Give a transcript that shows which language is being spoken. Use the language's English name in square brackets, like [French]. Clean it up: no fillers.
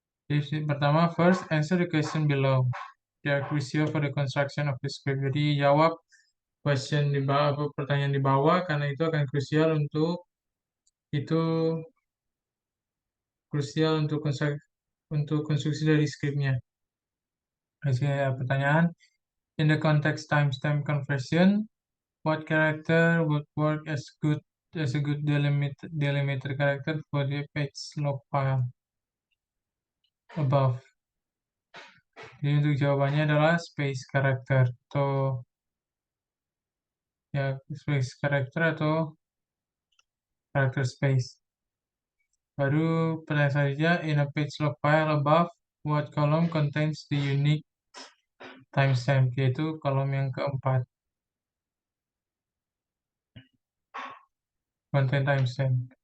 [Indonesian] Jadi pertama, [English] first answer the question below. They are crucial for the construction of the script. [Indonesian] Jadi jawab question di bawah, pertanyaan di bawah, karena itu akan itu krusial untuk konstruksi dari skripnya. Hasil pertanyaan, [English] in the context timestamp conversion, what character would work as a good delimiter character for the page log file above? [Indonesian] Jadi untuk jawabannya adalah space character atau ya space character atau character space. Baru pertanyaan selanjutnya, [English] in a page log file above, what column contains the unique timestamp, [Indonesian] yaitu kolom yang keempat, [English] contain timestamp.